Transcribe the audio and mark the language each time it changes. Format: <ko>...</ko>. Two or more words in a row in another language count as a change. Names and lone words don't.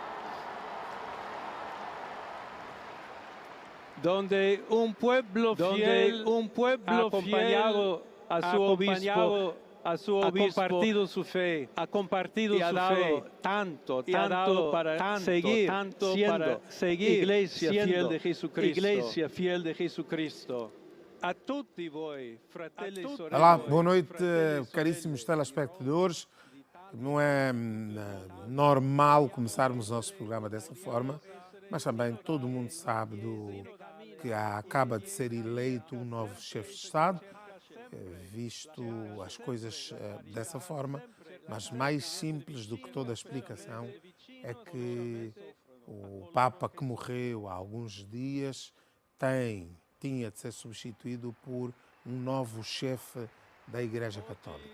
<es>donde un pueblo fiel a su obispo, ha compartido su fe, y ha dado tanto para seguir iglesia fiel de Jesucristo.</es> <it>A tutti voi, fratelli e sorelle.</it> <pt>Olá, boa noite, caríssimos telespectadores. Não é normal começarmos o nosso programa dessa forma, mas também todo mundo sabe que acaba de ser eleito um novo chefe de Estado. Visto as coisas dessa forma, mas mais simples do que toda a explicação é que o Papa que morreu há alguns dias tinha de ser substituído por um novo chefe da Igreja Católica.</pt>